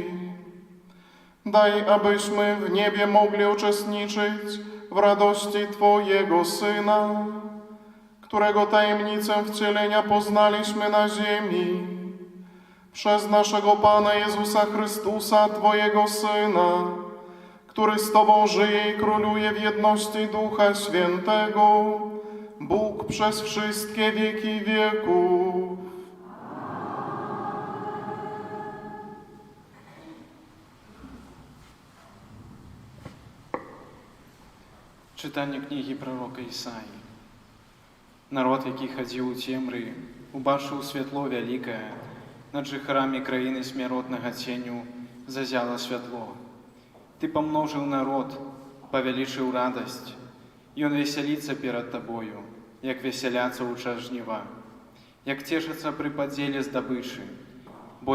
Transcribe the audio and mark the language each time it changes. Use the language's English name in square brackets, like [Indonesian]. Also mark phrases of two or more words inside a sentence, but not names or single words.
[Polish] Daj, abyśmy w niebie mogli uczestniczyć w radości Twojego Syna, którego tajemnicę wcielenia poznaliśmy na ziemi, przez naszego Pana Jezusa Chrystusa, Twojego Syna, który z Tobą żyje i króluje w jedności Ducha Świętego, Bóg przez wszystkie wieki wieków. [Ukrainian] Читання книги пророка Ісаї. [Belarusian] Народ, який хадзіў у цемры, убачыў святло вялікае, над жыхарамі краіны смяротнага ценю зазяла святло. Ты памножыў народ, павялічыў радасць, ён весяліцца перад табою, як весяляцца ў час жніва, як цешыцца пры падзеле здабычы, бо